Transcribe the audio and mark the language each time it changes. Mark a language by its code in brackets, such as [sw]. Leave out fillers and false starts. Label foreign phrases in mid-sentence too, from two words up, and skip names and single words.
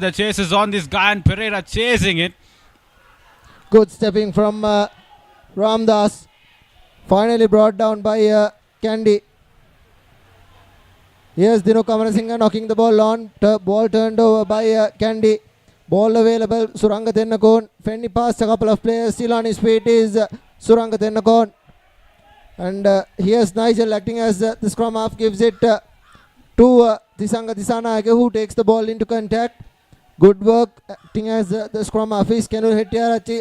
[en] The chase is on this guy and Pereira chasing it. Good stepping from Ramdas. Finally brought down by Kandy. Here's Dino Kamarasinghe knocking the ball on. Ball turned over by Kandy. Ball available. Suranga Tennakon. Fenny passed a couple of players. Still on his feet is Suranga Tennakon. And here's Nigel acting as the scrum half. Gives it to Tisanga Disanayake, who takes the ball into contact. Good work acting as the scrum half is Kenul Hettiarachchi.